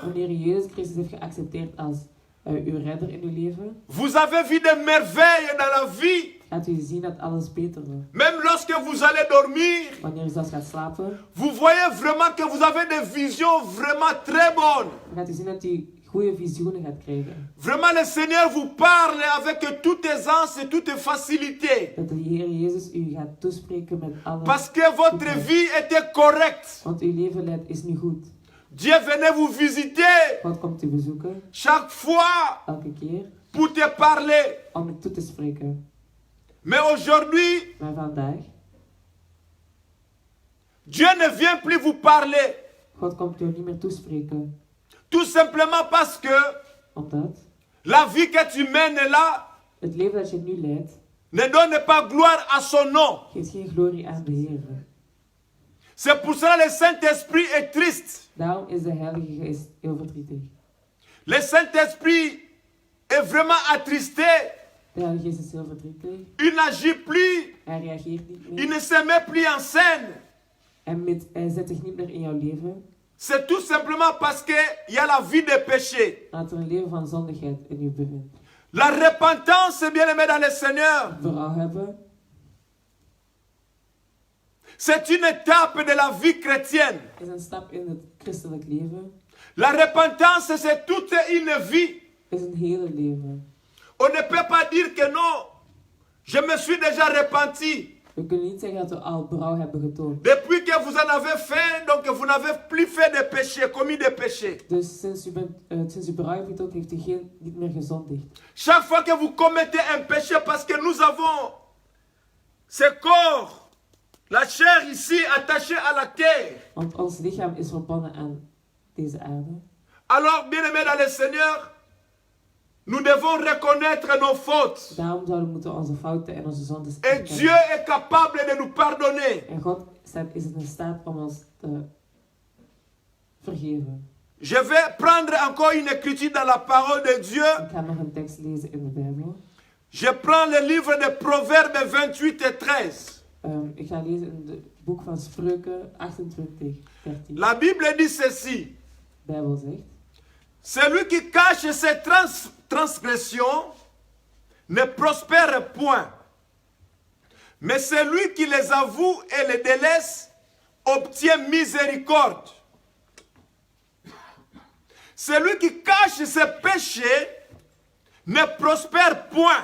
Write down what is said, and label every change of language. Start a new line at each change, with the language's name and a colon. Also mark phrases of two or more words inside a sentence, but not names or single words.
Dutch: wanneer je Jezus Christus heeft geaccepteerd als uw redder in uw leven,
French: vous avez vu des merveilles dans la vie.
Dutch: gaat u zien dat alles beter wordt.
French: Même lorsque vous allez dormir,
Dutch: Wanneer je zelfs gaat slapen,
French: vous voyez vraiment que vous avez des visions vraiment très bonnes.
Dutch: dan gaat u zien dat u goede visioenen gaat krijgen.
French: Vraiment, le Seigneur vous parle avec toute aisance et toute facilité.
Dutch: Dat de Heer Jezus u gaat toespreken met alle...
French: Parce que votre vie était correcte.
Dutch: Want uw leven is nu goed.
French: Dieu venait vous visiter
Dutch: God komt u bezoeken,
French: chaque fois
Dutch: elke keer,
French: pour te parler.
Dutch: om u toe te spreken.
French: Mais aujourd'hui,
Dutch: Maar vandaag,
French: Dieu ne vient plus vous parler.
Dutch: God komt u niet meer toespreken.
French: Tout simplement parce que
Dutch: Omdat
French: La vie que tu mènes là
Dutch: Het leven dat je nu leidt,
French: ne donne pas gloire à son nom.
Dutch: geeft geen glorie aan de Heer.
French: C'est pour cela que le Saint-Esprit est triste.
Dutch: Daarom is de Heilige Geest heel verdrietig.
French: Le Saint-Esprit est vraiment attristé.
Dutch: De Heilige Geest is heel verdrietig.
French: Il n'agit plus.
Dutch: Hij reageert niet
French: Il
Dutch: meer.
French: ne se met plus en scène.
Dutch: Hij zet zich niet meer in jouw leven.
French: C'est tout simplement parce qu'il y a la vie de péché.
Dutch: Laat er een leven van zondigheid in u bevindt.
French: La repentance, bien-aimé dans le Seigneur,
Dutch: Berouw hebben,
French: c'est une étape de la vie chrétienne.
Dutch: is een stap in het christelijk leven.
French: La repentance, c'est toute une vie.
Dutch: Is een hele leven.
French: On ne peut pas dire que non, je me suis déjà repenti.
Dutch: We kunnen niet zeggen dat we al berouw hebben getoond.
French: Depuis que vous en avez fait, donc vous n'avez plus fait de péché, commis de péché.
Dutch: Dus sinds u berouw hebt getoond, heeft u niet meer gezondigd.
French: Chaque fois que vous commettez un péché, parce que nous avons ce corps, la chair ici attachée à la terre.
Dutch: Want ons lichaam is verbonden aan deze aarde.
French: Alors, bien-aimés dans le Seigneur, nous devons reconnaître nos fautes.
Dutch: Daarom zouden we moeten onze fouten en onze zondes
French: Et
Dutch: erkennen.
French: Dieu est capable de nous pardonner.
Dutch: En God is in staat om ons te vergeven.
French: Je vais prendre encore une écriture dans la parole de Dieu.
Dutch: Ik ga nog een tekst lezen in de Bijbel.
French: Je prends le livre de Proverbes 28 et 13.
Dutch: Ik ga lezen in het boek van Spreuken 28, 13.
French: La Bible dit ceci.
Dutch: De Bijbel zegt:
French: Celui qui cache ses transgressions ne prospère point. Mais celui qui les avoue et les délaisse obtient miséricorde. Celui qui cache ses péchés ne prospère point.